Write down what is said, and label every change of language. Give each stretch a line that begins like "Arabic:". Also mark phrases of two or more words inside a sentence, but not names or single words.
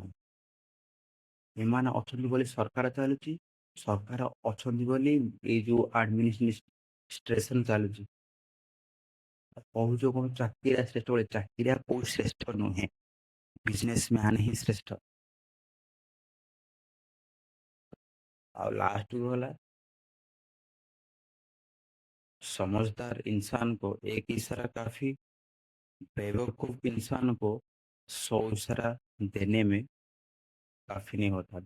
Odia: ଏମାନେ ଅଛନ୍ତି ବୋଲି ସରକାର ଚାଲୁଛି, ସରକାର ଅଛନ୍ତି ବୋଲି ଏଇ ଯୋଉ ଆଡମିନିଷ୍ଟ୍ରେସନ ଚାଲୁଛି। କହୁଛ କଣ ଚାକିରିଆ ଶ୍ରେଷ୍ଠ ବୋଲି, ଚାକିରିଆ କୋଉ ଶ୍ରେଷ୍ଠ ନୁହେଁ, ବିଜନେସମ୍ୟାନ ହିଁ ଶ୍ରେଷ୍ଠ।
Hindi: और लास्ट को होला, समझदार इंसान को एक इशारा काफी, बेवकूफ इंसान को 100 इशारा देने में काफी नहीं होता।